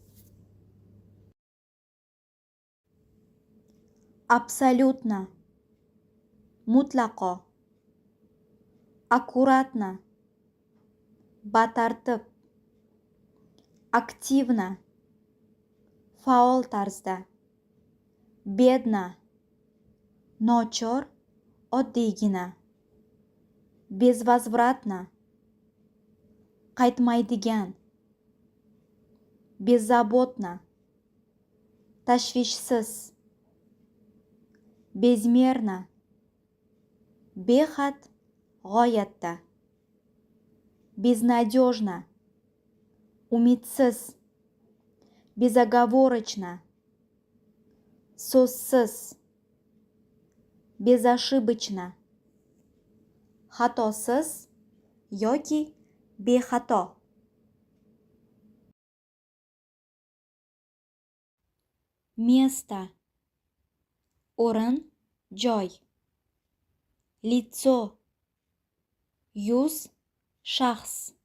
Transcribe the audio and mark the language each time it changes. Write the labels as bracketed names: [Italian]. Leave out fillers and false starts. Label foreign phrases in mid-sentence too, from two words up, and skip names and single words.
[Russian] Абсолютно, mutlaqo, аккуратно, [Uzbek] batartib, aktivno, faol tarzda, bedno, nochor, oddiygina, [Russian] безвозвратно, qaytmaydigan, беззаботно, tashvishsiz, безмерно, behad, g'oyatda, безнадежно, umidsiz, безоговорочно, so'zsiz, безошибочно, [Uzbek] xatosiz yoki bexato. Место, o'rin, joy. Лицо, yuz, shaxs.